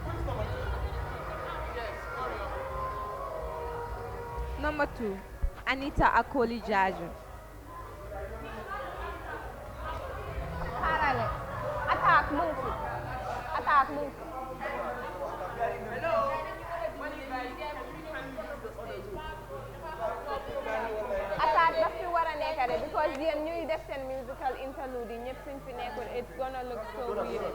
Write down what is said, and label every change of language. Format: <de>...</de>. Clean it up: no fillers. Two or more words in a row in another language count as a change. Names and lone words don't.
<en>Number 2, Anita Akoli Jaju. Parale. Attack Munku. Attack Munku.</en> <wo>Attack daf fi war a nekk rek because yéen ñuy def seen</wo> <en>musical interlude</en> <wo>yi ñëpp suñ fi nekkul</wo> <en>it's gonna look so weird.</en>